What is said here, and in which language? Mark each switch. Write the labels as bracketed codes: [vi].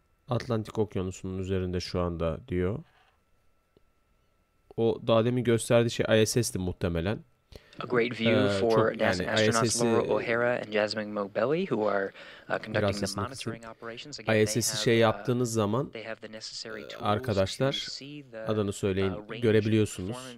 [tr] Atlantik Okyanusu'nun üzerinde şu anda diyor. O daha demin gösterdiği şey ISS'ti muhtemelen. [en] A great view for NASA astronauts Laura O'Hara and Jasmine Mobelli, who are conducting the monitoring operations. [tr] ISS'i şey yaptığınız zaman arkadaşlar adını söyleyin görebiliyorsunuz.